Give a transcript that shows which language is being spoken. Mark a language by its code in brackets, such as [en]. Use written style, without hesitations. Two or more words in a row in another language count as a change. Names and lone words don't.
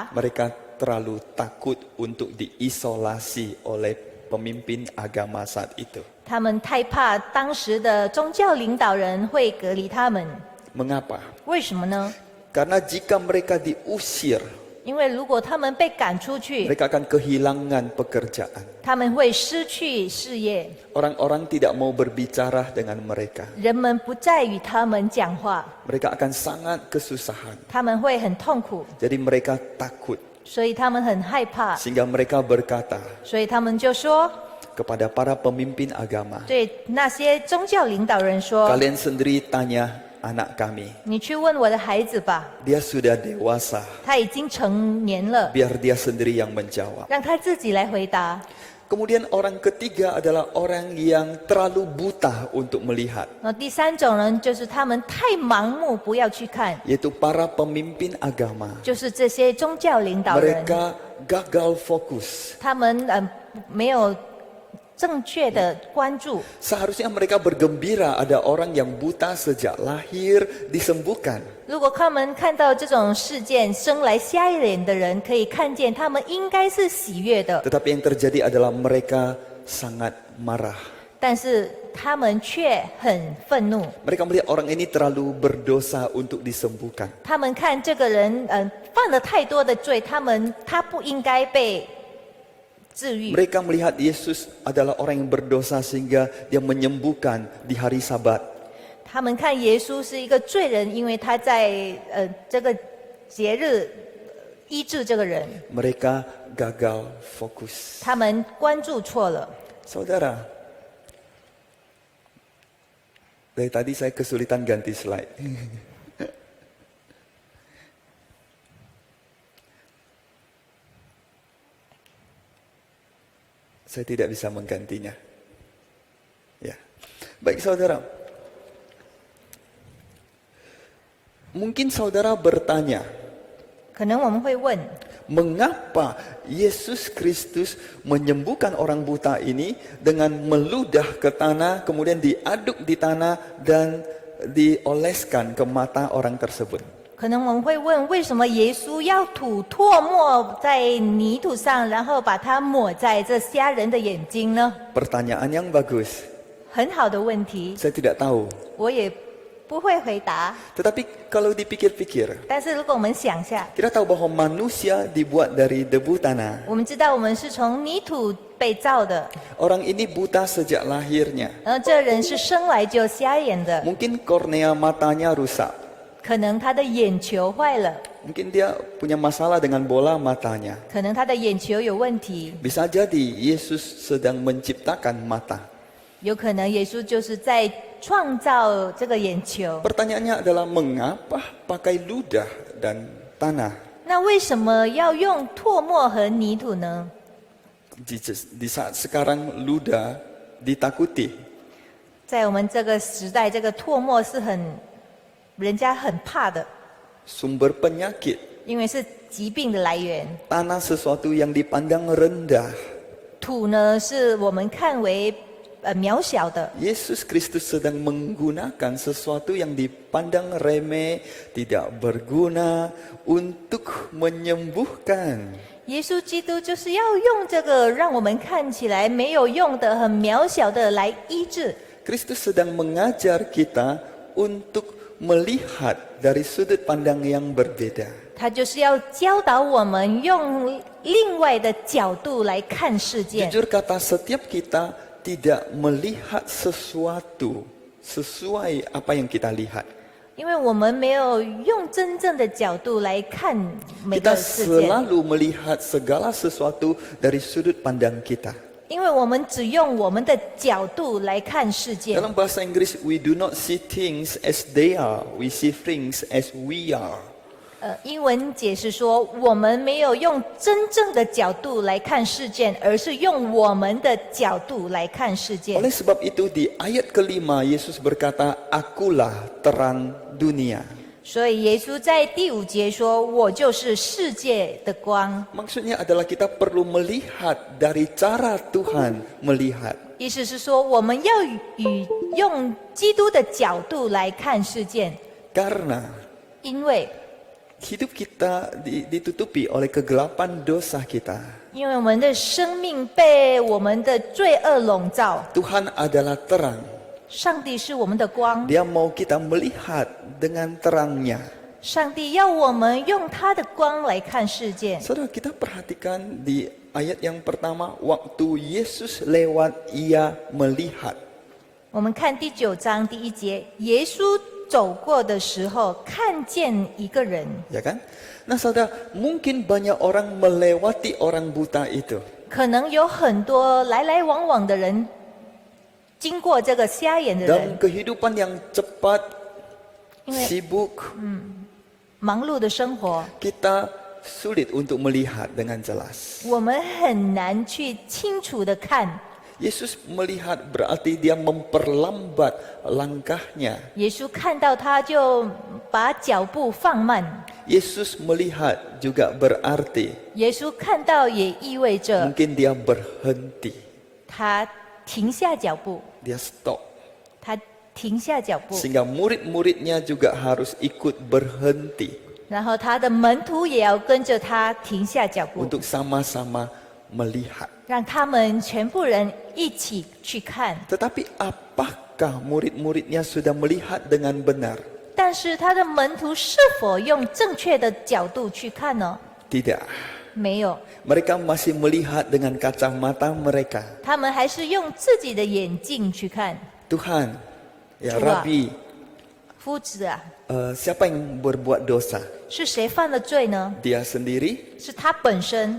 [id] Mereka terlalu takut untuk diisolasi oleh pemimpin agama saat itu. [zh] 他们太怕当时的宗教领导人会隔离他们。 [id] Mengapa? [zh] 为什么呢？ [id] Karena jika mereka diusir, [zh] 因为如果他们被赶出去， [id] mereka akan kehilangan pekerjaan. [zh] 他们会失去事业， [id] Orang-orang tidak mau berbicara dengan mereka. [zh] 人们不再与他们讲话， [id] Mereka akan sangat kesusahan. [zh] 他们会很痛苦， [id] Jadi mereka takut. [zh] 所以他们很害怕， [id] Sehingga mereka berkata [zh] 所以他们就说， [id] kepada para pemimpin agama, [zh] 对那些宗教领导人说 [id] kalian sendiri tanya anak kami. [zh] 你去问我的孩子吧， [id] Dia sudah dewasa. [zh] 他已经成年了， [id] Biar dia sendiri yang menjawab. [zh] 让他自己来回答。 [id] Kemudian orang ketiga adalah orang yang terlalu buta untuk melihat, [zh] 那第三种人就是他们太盲目，不要去看， [id] yaitu para pemimpin agama. [zh] 就是这些宗教领导人， [id] Mereka gagal fokus. [zh] 他们没有正确的关注。 [id] Seharusnya mereka bergembira ada orang yang buta sejak lahir disembuhkan. [zh] 如果他们看到这种事件，生来瞎眼的人可以看见，他们应该是喜悦的， [id] Tetapi yang terjadi adalah mereka sangat marah. [zh] 但是他们却很愤怒。 [id] Mereka melihat orang ini terlalu berdosa untuk disembuhkan. [zh] 他们看这个人，犯了太多的罪，他不应该被治愈。 [id] Mereka melihat Yesus adalah orang yang berdosa sehingga dia menyembuhkan di hari Sabat. [zh] 他们看耶稣是一个罪人，因为他在这个节日医治这个人。 [id] Mereka gagal fokus. [zh] 他们关注错了。 [id] Saudara, dari tadi saya kesulitan ganti slide. Saya tidak bisa menggantinya. Ya. Baik saudara. Mungkin saudara bertanya, [zh] 可能我们会问， [id] mengapa Yesus Kristus menyembuhkan orang buta ini dengan meludah ke tanah, kemudian diaduk di tanah dan dioleskan ke mata orang tersebut? [zh] 可能我们会问，为什么耶稣要吐唾沫在泥土上，然后把它抹在这瞎人的眼睛呢？ [id] Pertanyaan yang bagus. [zh] 很好的问题， [id] Saya tidak tahu. [zh] 我也不会回答。 [id] Tetapi kalau dipikir-pikir, [zh] 但是如果我们想下， [id] kita tahu bahwa manusia dibuat dari debu tanah. [zh] 我们知道我们是从泥土被造的， [id] Orang ini buta sejak lahirnya. [zh] 这人是生来就瞎眼的， [id] Mungkin kornea matanya rusak. [zh] 可能他的眼球坏了， [id] Mungkin dia punya masalah dengan bola matanya. [zh] 可能他的眼球有问题， [id] Bisa jadi Yesus sedang menciptakan mata. [zh] 有可能耶稣就是在创造这个眼球。 [id] Pertanyaannya adalah mengapa pakai ludah dan tanah? [zh] 那为什么要用唾沫和泥土呢？ [id] Di saat sekarang ludah ditakuti. [zh] 在我们这个时代，这个唾沫是人家很怕的， [id] Sumber penyakit. [zh] 因为是疾病的来源。 [id] Tanah sesuatu yang dipandang rendah. [zh] 土呢，是我们看为渺小的。 [id] Yesus Kristus sedang menggunakan sesuatu yang dipandang remeh, tidak berguna untuk menyembuhkan. [zh] 耶稣基督就是要用这个让我们看起来没有用的、很渺小的来医治。 [id] Kristus sedang mengajar kita untuk melihat dari sudut pandang yang berbeda. [zh] 他就是要教导我们用另外的角度来看事件。 [id] Jujur kata, setiap kita tidak melihat sesuatu sesuai apa yang kita lihat. [zh] 因为我们没有用真正的角度来看每 [id] Kita [zh] 个事件， [id] selalu melihat segala sesuatu dari sudut pandang kita. [zh] 因为我们只用我们的角度来看事件。 [id] Dalam bahasa Inggris, [en] we do not see things as they are, we see things as we are. [zh] 英文解释说，我们没有用真正的角度来看事件，而是用我们的角度来看事件。 [id] Oleh sebab itu di ayat kelima Yesus berkata, akulah terang dunia. [zh] 所以耶稣在第5节说：“我就是世界的光。” [id] Maksudnya adalah kita perlu melihat dari cara Tuhan melihat. [zh] 意思是说，我们要用基督的角度来看事件。 [id] Karena [zh] 因为 [id] hidup kita ditutupi oleh kegelapan dosa kita. [zh] 因为我们的生命被我们的罪恶笼罩， [id] Tuhan adalah terang. [zh] 上帝是我们的光， [id] Dia mau kita melihat dengan terangnya. [zh] 上帝要我们用他的光来看世界。 [id] Saudara, kita perhatikan di ayat yang pertama, waktu Yesus lewat, ia melihat. [zh] 我们看第9章第1节，耶稣走过的时候，看见一个人。 [id] Ya kan? Nah saudara, mungkin banyak orang melewati orang buta itu. [zh] 可能有很多来来往往的人经过这个瞎眼的 [id] Dalam [zh] 人， [id] kehidupan yang cepat, [zh] 因为 [id] sibuk, [zh] 忙碌的生活， [id] kita sulit untuk melihat dengan jelas. [zh] 我们很难去清楚的看。 [id] Yesus melihat berarti dia memperlambat langkahnya. [zh] 耶稣看到他就把脚步放慢， [id] Yesus melihat juga berarti [zh] 耶稣看到也意味着 [id] mungkin dia berhenti. [zh] 他停下脚步， [id] Dia stop. [zh] 他停下脚步， [id] Sehingga murid-muridnya juga harus ikut berhenti [zh] 然后他的门徒也要跟着他停下脚步， [id] untuk sama-sama melihat. [zh] 让他们全部人一起去看。 [id] Tetapi apakah murid-muridnya sudah melihat dengan benar? [zh] 但是他的门徒是否用正确的角度去看呢？ [id] Tidak. [zh] 没有， [id] Mereka masih melihat dengan kacamata mereka. [zh] 他们还是用自己的眼镜去看。 [id] Tuhan, ya Coba. Rabi, [zh] 夫子啊， [id] siapa yang berbuat dosa? [zh] 是谁犯了罪呢？ [id] Dia sendiri [zh] 是他本身，